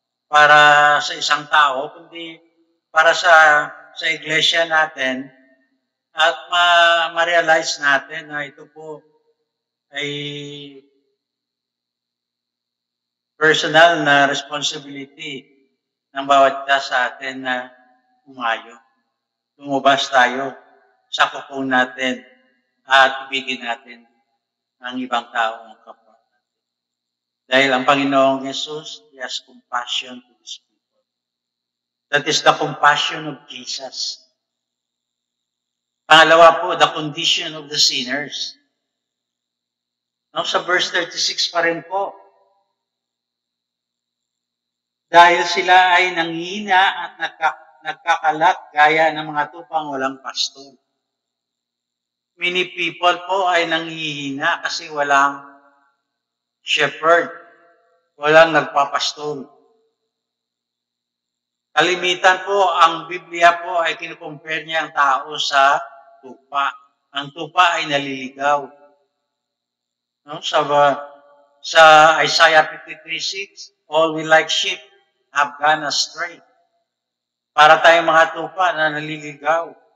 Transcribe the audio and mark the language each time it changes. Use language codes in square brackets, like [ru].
[tl] Para sa isang tao, kundi para sa iglesia natin at ma-realize natin na ito po ay personal na responsibility ng bawat isa sa atin na umayo. Lumabas tayo sa kuko natin at ibigin natin ang ibang tao ng kapwa natin. Dahil ang Panginoong Jesus, [en] He has compassion to His people. That is the compassion of Jesus. [tl] Pangalawa po, [en] the condition of the sinners. [tl] No, sa verse 36 pa rin po, dahil sila ay nanghihina at nagkakalat gaya ng mga tupang walang pastor. [en] Many people [tl] po ay nanghihina kasi walang shepherd, walang nagpapastol. Kalimitan po, ang Biblia po ay kinukompare niya ang tao sa tupa. Ang tupa ay naliligaw. No? [en] Sa Isaiah 53:6, all we like sheep have gone astray. [tl] Para tayong mga tupa na naliligaw.